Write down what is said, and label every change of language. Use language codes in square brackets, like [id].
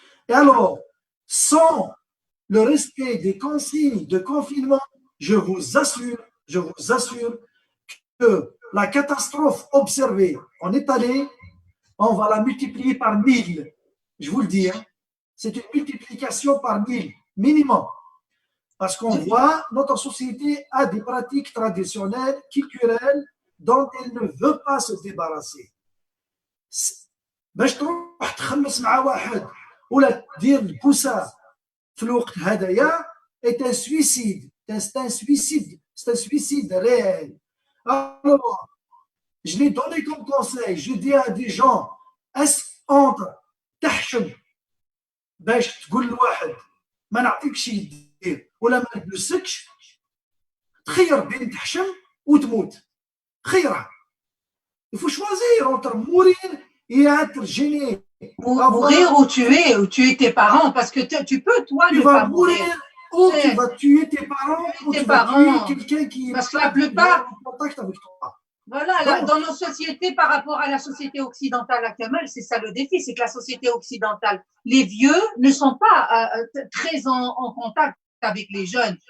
[fr] Et alors, sans le respect des consignes de confinement, je vous assure que la catastrophe observée en Italie, on va la multiplier par 1000. Je vous le dis. Hein. c'est une multiplication par 1000, minimum. Parce qu'on voit, notre société a des pratiques traditionnelles, culturelles, dont elle ne veut pas se débarrasser. [ar] باش تروح تخلص مع واحد ولا تدير البوسه في الوقت هذايا [fr] est un suicide. C'est un suicide. C'est un suicide réel. Alors, je l'ai donné comme conseil. Je dis à des gens, entre [ar] تحشم باش تقول لواحد ما نعطيكش يدير ولا ما نلبسكش، تخير بين تحشم وتموت. خيرها. [fr] Il faut choisir entre mourir et être gêné. Mourir ou tuer tes parents, parce que tu peux, toi, tu ne vas pas mourir. Ou tu vas tuer tes parents, ou tu vas tuer quelqu'un qui parce que la plupart, en contact avec toi. Voilà, là, dans nos sociétés, par rapport à la société occidentale actuelle, c'est ça le défi, c'est que la société occidentale, les vieux ne sont pas très en contact avec les jeunes.